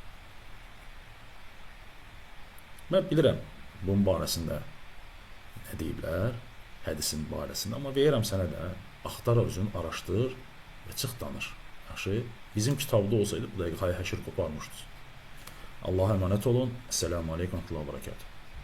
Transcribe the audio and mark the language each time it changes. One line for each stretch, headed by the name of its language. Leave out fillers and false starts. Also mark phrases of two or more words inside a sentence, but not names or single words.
Azerbaijani: Mən bilirəm bunun barəsində nə deyiblər, hədisin barəsində, amma verirəm sənə də, axtar özün, araşdır və çıx danış. Yaxşı, bizim kitabda olsaydı bu dəqiqə hay həşir qoparmışdınız.
Turkish: Allah'a emanet olun.
Arabic: السلام عليكم ورحمة الله وبركاته.